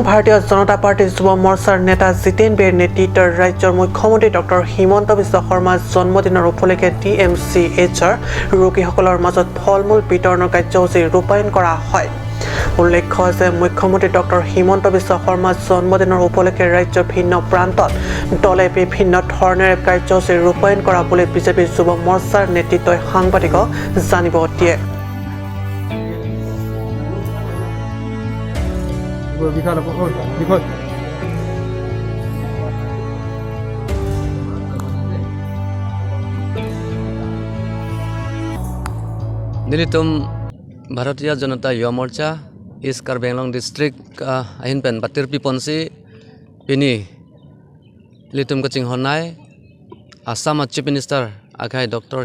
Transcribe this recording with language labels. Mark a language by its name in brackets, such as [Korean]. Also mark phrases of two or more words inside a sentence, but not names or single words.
[Assamese] ভাৰতীয় জনতা পাৰ্টীৰ যুৱ মৰ্চাৰ নেতা জিতেন বেৰ নেতৃত্বৰ ৰাজ্যৰ মুখ্যমন্ত্ৰী ডক্টৰ হিমন্ত বিশ্ব শৰ্মাৰ জন্মদিনৰ উপলক্ষে DMCHৰ ৰোগীসকলৰ মাজত ফলমূল বিতৰণৰ কাৰ্যসূচী ৰূপায়ণ কৰা হয় উল্লেখ্য যে মুখ্যমন্ত্ৰী ডক্টৰ হিমন্ত বিশ্ব শৰ্মাৰ জন্মদিনৰ উপলক্ষে ৰাজ্যৰ ভিন্ন প্ৰান্তত দলে বিভিন্ন ধৰণেৰে কাৰ্যসূচী ৰূপায়ণ কৰা বুলি বিজেপিৰ যুৱ মৰ্চাৰ নেতৃত্বই সাংবাদিকক জানিব দিয়ে [Karbi] Nilitum Bharatiya Janata Yuva Morcha East Karbi Anglong District ahin pen batir piponsi pini litum kaching honai [English] Assam Chief Minister [Karbi] akai Dr.